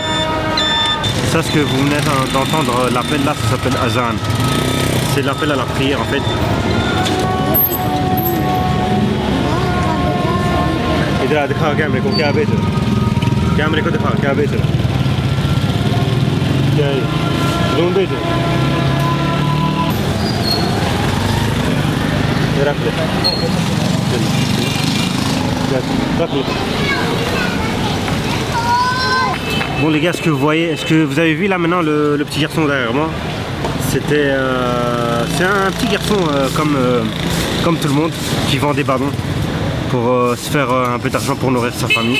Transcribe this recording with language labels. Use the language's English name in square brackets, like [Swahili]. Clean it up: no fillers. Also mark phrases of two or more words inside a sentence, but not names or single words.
[French] Ça, ce que vous venez d'entendre, l'appel là, ça s'appelle Azan. C'est l'appel à la prière en fait. [Urdu] ادھر دکھا کیمرے کو، کیا بیچ رہا، کیمرے کو دکھا کیا بیچ رہا، کیا ہے ڈرون بیچ رہا، رکھ لے، رکھ لے. [French] Bon les gars, ce que vous voyez, est-ce que vous avez vu là maintenant le petit garçon derrière moi? C'était c'est un petit garçon comme tout le monde qui vend des ballons pour se faire un peu d'argent pour nourrir sa famille.